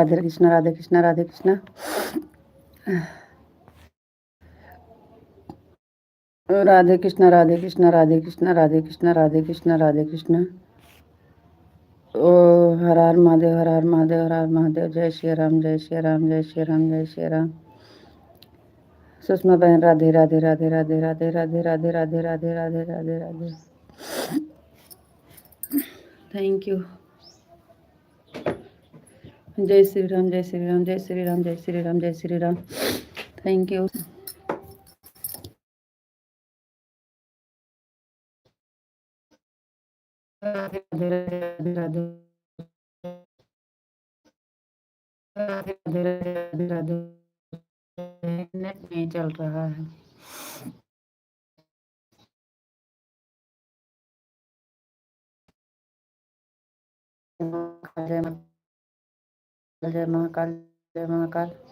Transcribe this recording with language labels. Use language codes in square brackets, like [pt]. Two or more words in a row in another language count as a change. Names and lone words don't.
[hi] राधे कृष्णा राधे कृष्णा राधे कृष्णा। राधे कृष्णा राधे कृष्णा राधे कृष्णा राधे कृष्णा राधे कृष्णा राधे कृष्णा। ओ हर हर महादेव हर हर महादेव हर हर महादेव। जय श्री राम जय श्री राम जय श्री राम जय श्री राम। सुषमा बहन राधे राधे राधे राधे राधे राधे राधे राधे राधे राधे राधे राधे। [en] Thank you. [hi] जय श्री राम, जय श्री राम, जय श्री राम, जय श्री राम, जय श्री राम। [en] Thank you. [hi] राधे राधे राधे राधे राधे राधे राधे राधे। नेट नहीं चल रहा है। जय महाकाल, जय महाकाल।